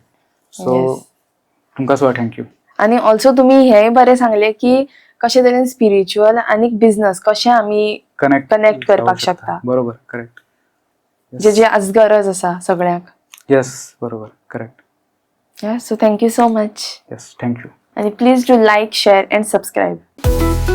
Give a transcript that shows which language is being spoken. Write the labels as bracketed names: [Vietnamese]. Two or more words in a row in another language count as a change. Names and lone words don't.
[Konkani] सो तुमकां सुद्दां थँक्यू. आणि ऑल्सो तुम्ही हेय बरें सांगले की कशे तरेन स्पिरिच्युअल आनी बिझनेस कशें आमी कनेक्ट करपाक शकता. बरोबर, करेक्ट. जे आज गरज आसा सगळ्यांक. येस, बरोबर, करेक्ट. [English] so thank you so much. yes, thank you. आणि please do like, share and subscribe.